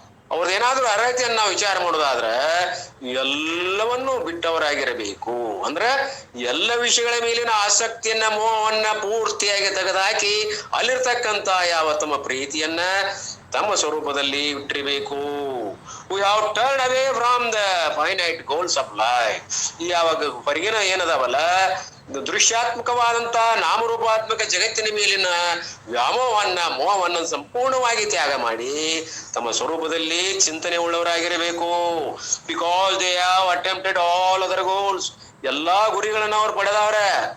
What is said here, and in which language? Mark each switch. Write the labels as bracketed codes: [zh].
[kn] ಅವ್ರದ್ದೇನಾದ್ರೂ ಅರ್ಹತೆಯನ್ನು ನಾವು ವಿಚಾರ ಮಾಡೋದಾದ್ರೆ ಎಲ್ಲವನ್ನೂ ಬಿಟ್ಟವರಾಗಿರಬೇಕು. ಅಂದ್ರೆ ಎಲ್ಲ ವಿಷಯಗಳ ಮೇಲಿನ ಆಸಕ್ತಿಯನ್ನ, ಮೋಹವನ್ನ ಪೂರ್ತಿಯಾಗಿ ತೆಗೆದುಹಾಕಿ ಅಲ್ಲಿರ್ತಕ್ಕಂತ ಯಾವ ತಮ್ಮ ಪ್ರೀತಿಯನ್ನ ತಮ್ಮ ಸ್ವರೂಪದಲ್ಲಿ ಇಟ್ಟಿರಬೇಕು. [en] We have turned away from the finite goals of life. [kn] ಯಾವಾಗ ಹೊರಗಿನ ಏನದಾವಲ್ಲ ದೃಶ್ಯಾತ್ಮಕವಾದಂತ ನಾಮರೂಪಾತ್ಮಕ ಜಗತ್ತಿನ ಮೇಲಿನ ವ್ಯಾಮೋಹವನ್ನ ಮೋಹವನ್ನ ಸಂಪೂರ್ಣವಾಗಿ ತ್ಯಾಗ ಮಾಡಿ ತಮ್ಮ ಸ್ವರೂಪದಲ್ಲಿ ಚಿಂತನೆ ಉಳ್ಳವರಾಗಿರಬೇಕು. [en] Because they have attempted all other goals. [kn] ಎಲ್ಲಾ ಗುರಿಗಳನ್ನ ಅವ್ರು ಪಡೆದವ್ರೆ.